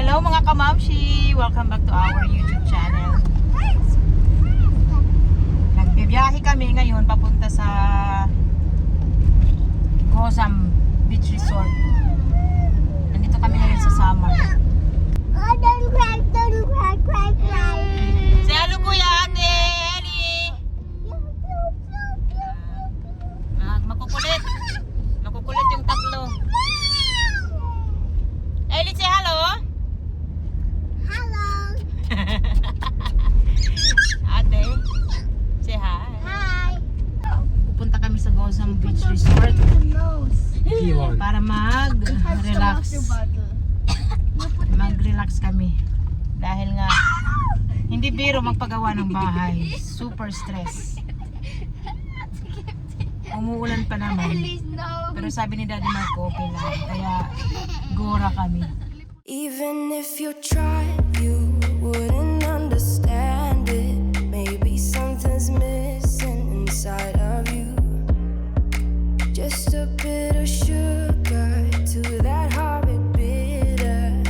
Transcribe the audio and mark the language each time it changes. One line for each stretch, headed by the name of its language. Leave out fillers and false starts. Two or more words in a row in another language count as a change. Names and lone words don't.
Filipino: Hello mga kamamshi!
English: Welcome back to our YouTube channel.
Filipino: Nagbibiyahe kami ngayon papunta sa Gozam Beach Resort. Nandito kami ngayon sa summer.
English: Don't cry. Say hello
Filipino: kuya ate!
English: Ellie!
Filipino: Makukulit! Makukulit yung tatlo. Ellie,
English: say hello! Hello. Ate, say hi. Hi.
Filipino: Pupunta kami sa Gozam Beach Resort P1. para mag-relax. Mag-relax kami. Dahil nga, hindi biro magpagawa ng bahay.
English: Super stress.
Filipino: Umuulan pa naman. Pero sabi ni Daddy Marco, okay lang. Kaya, gora kami.
English: Even if you tried, you wouldn't understand it. Maybe something's missing inside of you. Just a bit of sugar to that horrid bitter.